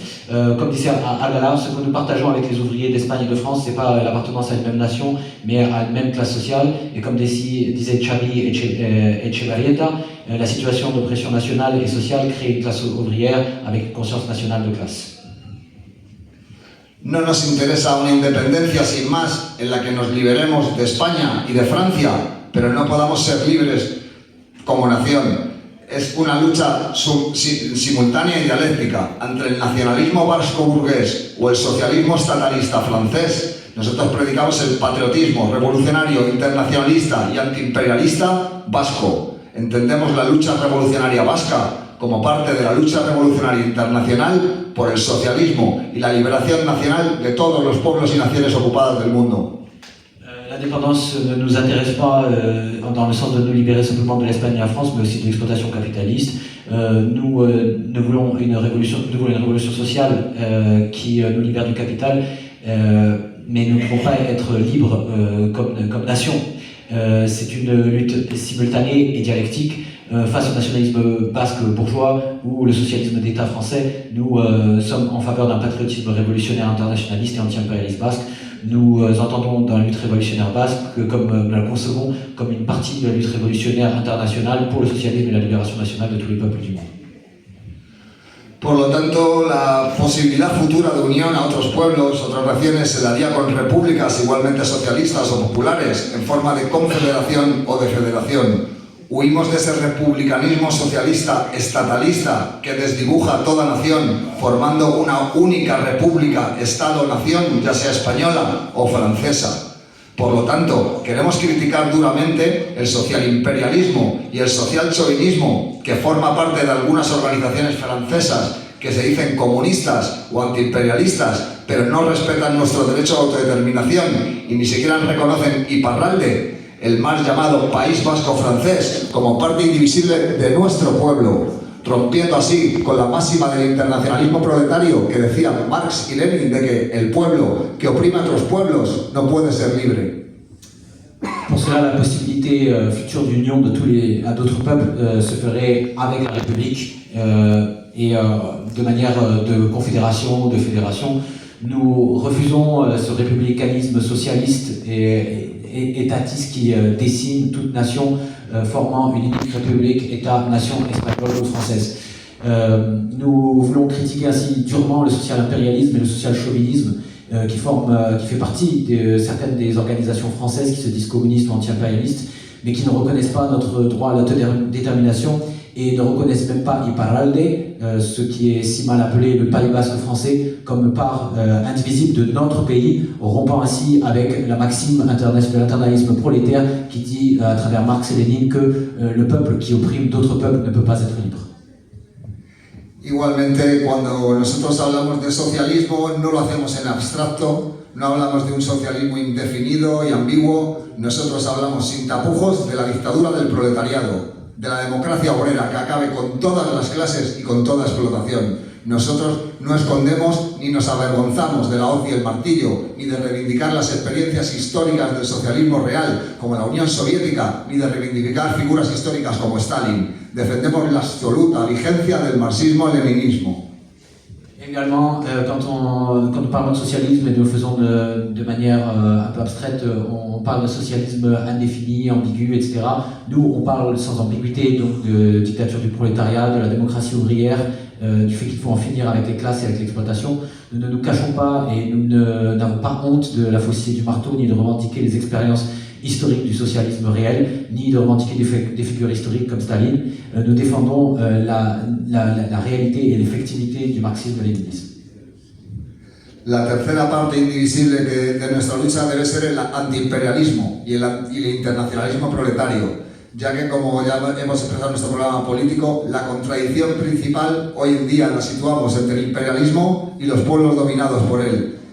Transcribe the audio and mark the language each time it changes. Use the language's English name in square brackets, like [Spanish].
[French] Comme disait Al-Gala, ce que nous partageons avec les ouvriers d'Espagne et de France, c'est pas l'appartenance à une même nation, mais à une même classe sociale. Et comme disait Xavi Echevarrieta, la situation d'oppression nationale et sociale crée une classe ouvrière avec une conscience nationale de classe. [Spanish] No nos interesa una independencia sin más en la que nos liberemos de España y de Francia, pero no podamos ser libres como nación. Es una lucha simultánea y dialéctica entre el nacionalismo vasco-burgués o el socialismo estatalista francés. Nosotros predicamos el patriotismo revolucionario, internacionalista y antiimperialista vasco. Entendemos la lucha revolucionaria vasca como parte de la lucha revolucionaria internacional por el socialismo y la liberación nacional de todos los pueblos y naciones ocupadas del mundo. [French] L'indépendance ne nous intéresse pas dans le sens de nous libérer simplement de l'Espagne et de la France, mais aussi de l'exploitation capitaliste. Nous voulons une révolution sociale qui nous libère du capital, mais nous ne pouvons pas être libres comme nation. C'est une lutte simultanée et dialectique face au nationalisme basque bourgeois ou le socialisme d'État français. Nous sommes en faveur d'un patriotisme révolutionnaire internationaliste et anti-impérialiste basque. Nous entendons dans la lutte révolutionnaire basque comme nous la concevons comme une partie de la lutte révolutionnaire internationale pour le socialisme et la libération nationale de tous les peuples du monde. [Spanish] Por lo tanto, la posibilidad futura de unión a otros pueblos, otras naciones, se daría con repúblicas igualmente socialistas o populares, en forma de confederación o de federación. Huimos de ese republicanismo socialista estatalista que desdibuja toda nación, formando una única república, Estado-nación, ya sea española o francesa. Por lo tanto, queremos criticar duramente el socialimperialismo y el socialchauvinismo que forma parte de algunas organizaciones francesas que se dicen comunistas o antiimperialistas, pero no respetan nuestro derecho a autodeterminación y ni siquiera reconocen Iparralde, el mal llamado País Vasco francés, como parte indivisible de nuestro pueblo, rompiendo así con la máxima del internacionalismo proletario que decían Marx y Lenin de que el pueblo que oprime a otros pueblos no puede ser libre. [French] Pour cela, la possibilité future d'union à d'autres peuples se ferait avec la République et de manière de confédération, de fédération. Nous refusons ce républicanisme socialiste et étatiste qui dessine toute nation formant une unique république, État-nation espagnole ou française. Nous voulons critiquer ainsi durement le social-impérialisme et le social-chauvinisme qui fait partie de certaines des organisations françaises qui se disent communistes ou anti-impérialistes, mais qui ne reconnaissent pas notre droit à l'autodétermination et ne reconnaissent même pas Iparralde, ce qui est si mal appelé le Pays Basque français, comme part indivisible de notre pays, rompant ainsi avec la maxime de l'internationalisme prolétaire qui dit à travers Marx et Lénine que le peuple qui opprime d'autres peuples ne peut pas être libre. [Spanish] Igualmente, cuando nosotros hablamos de socialismo, no lo hacemos en abstracto, no hablamos de un socialismo indefinido y ambiguo, nosotros hablamos sin tapujos de la dictadura del proletariado, de la democracia obrera que acabe con todas las clases y con toda explotación. Nosotros no escondemos ni nos avergonzamos de la hoz y el martillo, ni de reivindicar las experiencias históricas del socialismo real, como la Unión Soviética, ni de reivindicar figuras históricas como Stalin. Defendemos la absoluta vigencia del marxismo-leninismo. [French] Également, quand nous parlons de socialisme et nous le faisons de manière un peu abstraite, on parle de socialisme indéfini, ambigu, etc. Nous, on parle sans ambiguïté donc de dictature du prolétariat, de la démocratie ouvrière, du fait qu'il faut en finir avec les classes et avec l'exploitation. Nous ne nous cachons pas et nous n'avons pas honte de la faucille du marteau, ni de revendiquer les expériences historiques du socialisme réel, ni de revendiquer des figures historiques comme Staline. Nous défendons la réalité et l'effectivité du marxisme-léninisme. [Spanish] La tercera parte indivisible de nuestra lucha debe ser el antiimperialismo y el internacionalismo proletario. ya que, como ya hemos expresado en nuestro programa político, la contradicción principal hoy en día la situamos entre el imperialismo y los pueblos dominados por él,